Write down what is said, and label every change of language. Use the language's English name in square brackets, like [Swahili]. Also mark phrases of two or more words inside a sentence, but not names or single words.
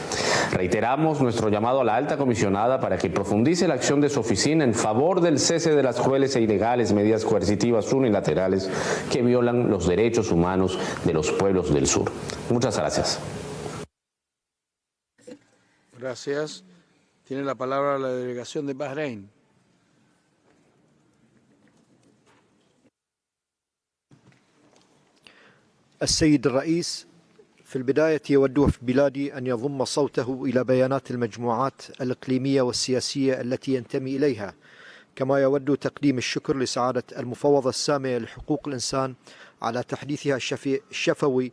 [Spanish] Reiteramos nuestro llamado a la alta comisionada para que profundice la acción de su oficina en favor del cese de las crueles e ilegales medidas coercitivas unilaterales que violan los derechos humanos de los pueblos del sur. Muchas gracias. Gracias. Tiene la palabra la delegación de Bahrein. [Arabic] السيد الرئيس، في البداية يود وفد بلادي أن يضم صوته إلى بيانات المجموعات الإقليمية والسياسية التي ينتمي إليها، كما يود تقديم الشكر لسعادة المفوضة السامية لحقوق الإنسان على تحديثها الشفوي